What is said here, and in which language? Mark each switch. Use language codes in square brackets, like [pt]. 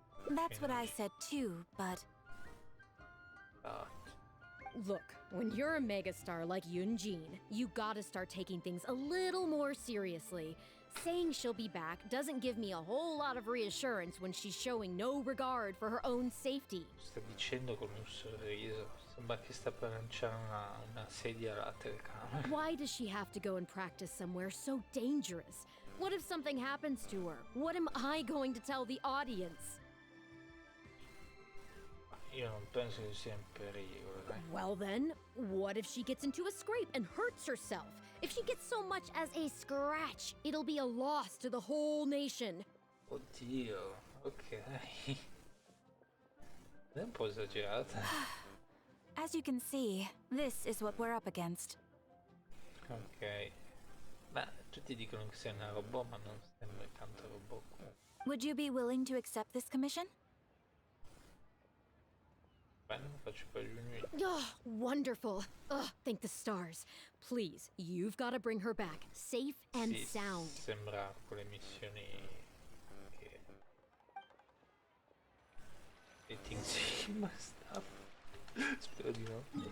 [en] That's what I said too, but... Look, when you're a megastar like Yoonjin, you gotta start taking things a little more seriously. Saying she'll be back doesn't give me a whole lot of reassurance when she's showing no regard for her own safety. [it] Sta dicendo con un sorriso, sembra che sta per lanciare una sedia alla telecamera. [en] Why does she have to go and practice somewhere so dangerous? What if something happens to her? What am I going to tell the audience? [it] Io non penso che sia in pericolo, dai. [en] Well then, what if she gets into a scrape and hurts herself? If she gets so much as a scratch, it'll be a loss to the whole nation. [it] Oddio, ok. È un po' esagerata. [en] As you can see, this is what we're up against. [it] Ok. Ma tutti dicono che sei una robot, ma non sembra tanto robot. [en] Would you be willing to accept this commission? [it] Bene, lo faccio per Junior. [en] Oh, wonderful. Thank the stars. Please, you've got to bring her back, safe and [it] Sì, [en] sound. [it] sembra quelle missioni che metti insieme stuff. Spero di no.